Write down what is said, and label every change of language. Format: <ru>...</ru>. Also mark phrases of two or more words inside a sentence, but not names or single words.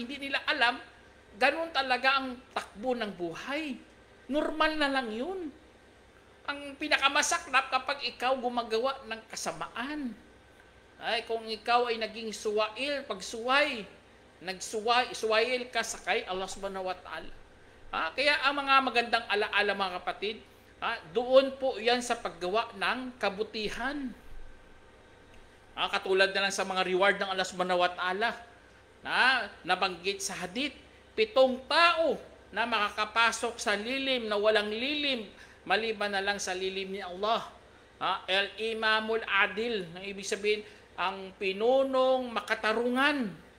<tl>Hindi nila alam, ganun talaga ang takbo ng buhay. Normal na lang yun. Ang pinakamasaklap kapag ikaw gumagawa ng kasamaan. Kung ikaw ay naging suwail, pagsuway, suwail ka sa kay Allah</tl> <ar>سبحانه وتعالى.</ar> <tl>Kaya ang mga magandang alaala, mga kapatid, doon po yan sa paggawa ng kabutihan. Katulad na lang sa mga reward ng Allah</tl> <ar>سبحانه وتعالى</ar> <tl>na nabanggit sa hadith, 7 tao na makakapasok sa lilim na walang lilim maliban na lang sa lilim ni Allah.</tl> <ar>الإمام العادل,</ar> <tl>na ibig sabihin ang pinunong makatarungan.</tl>